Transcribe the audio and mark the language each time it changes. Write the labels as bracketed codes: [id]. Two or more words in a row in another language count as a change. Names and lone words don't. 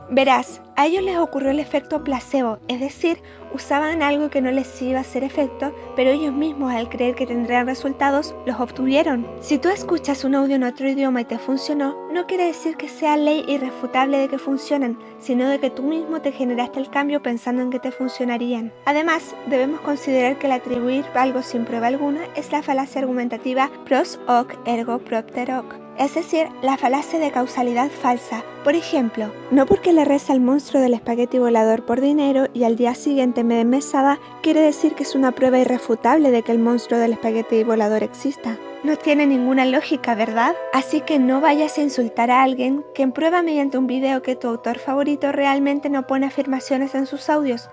[es] Verás, a ellos les ocurrió el efecto placebo, es decir, usaban algo que no les iba a hacer efecto, pero ellos mismos al creer que tendrían resultados, los obtuvieron. Si tú escuchas un audio en otro idioma y te funcionó, no quiere decir que sea ley irrefutable de que funcionen, sino de que tú mismo te generaste el cambio pensando en que te funcionarían. Además, debemos considerar que el atribuir algo sin prueba alguna es la falacia argumentativa [la] pros hoc ergo propter hoc. [es] Es decir, la falacia de causalidad falsa. Por ejemplo, no porque le reza al monstruo del espagueti volador por dinero y al día siguiente me den mesada, quiere decir que es una prueba irrefutable de que el monstruo del espagueti volador exista. No tiene ninguna lógica, ¿verdad? Así que no vayas a insultar a alguien que prueba mediante un video que tu autor favorito realmente no pone afirmaciones en sus audios.